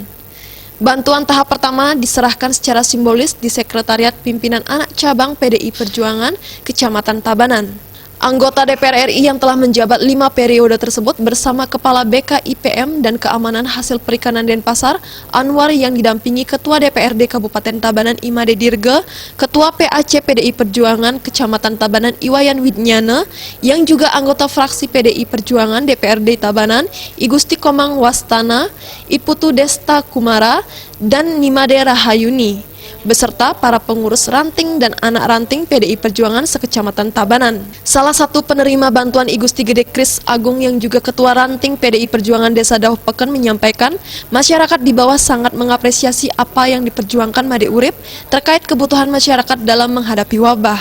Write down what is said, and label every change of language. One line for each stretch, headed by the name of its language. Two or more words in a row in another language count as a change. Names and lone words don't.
Indonesian: Bantuan tahap pertama diserahkan secara simbolis di Sekretariat Pimpinan Anak Cabang PDI Perjuangan Kecamatan Tabanan. Anggota DPR RI yang telah menjabat 5 periode tersebut bersama Kepala BKIPM dan Keamanan Hasil Perikanan Denpasar, Anwar, yang didampingi Ketua DPRD Kabupaten Tabanan Imade Dirge, Ketua PAC PDI Perjuangan Kecamatan Tabanan Iwayan Widnyana, yang juga anggota fraksi PDI Perjuangan DPRD Tabanan, Igusti Komang Wastana, Iputu Desta Kumara, dan Nimade Rahayuni, beserta para pengurus ranting dan anak ranting PDI Perjuangan sekecamatan Tabanan. Salah satu penerima bantuan Igusti Gede Kris Agung yang juga ketua ranting PDI Perjuangan Desa Dauh Peken menyampaikan masyarakat di bawah sangat mengapresiasi apa yang diperjuangkan Made Urip terkait kebutuhan masyarakat dalam menghadapi wabah.